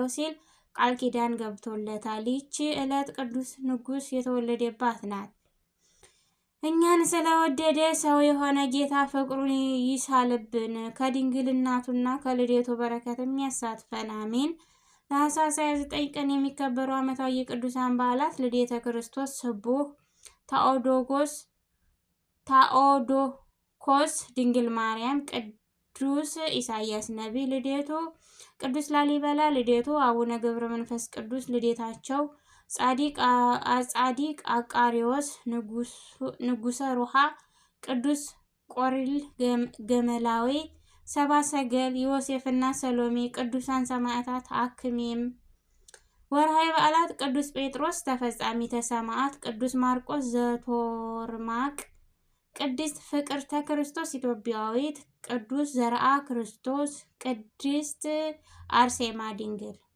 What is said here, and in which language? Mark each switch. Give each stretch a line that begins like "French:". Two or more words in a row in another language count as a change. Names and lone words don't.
Amharic: ሲል ቃል ኪዳን ገብቶለታል። ይህች ዕለት ቅዱስ ንጉስ የተወለደባት ናት። እኛን ስለወደደ ሰው የሆነ ጌታ ፍቅሩን ይሳልብን፣ ከድንግል እናቱና ከልደቱ በረከት የሚያሳትፈን አሜን። ታኅሳስ 29 ቀን የሚከበሩ ዓመታዊ የቅዱሳን በዓላት ልደተ ክርስቶስ፣ ስቡሕ ታኦዶኮስ፣ ድንግል ማርያም፣ ቅዱስ ኢሳያስ ነቢይ ልደቱ፣ ቅዱስ ላሊበላ ልደቱ፣ አቡነ ገብረ መንፈስ ቅዱስ ልደታቸው፣ ጻዲቅ አቃሪዎስ ንጉሰ ሮሃ፣ ቅዱስ ቆሪል ገመላዊ፣ ሰባ ሰገል ዮሴፍና ሰሎሜ፣ ቅዱሳን ሰማዕታት አክሚም። ወርሃዊ በዓላት ቅዱስ ጴጥሮስ ተፈጻሚተ ሰማዕት፣ ቅዱስ ማርቆስ ዘቶርማቅ፣ ቅድስት ፍቅርተ ክርስቶስ ኢትዮጵያዊት፣ ቅዱስ ዘርአ ክርስቶስ፣ ቅድስት አርሴማ ድንግል።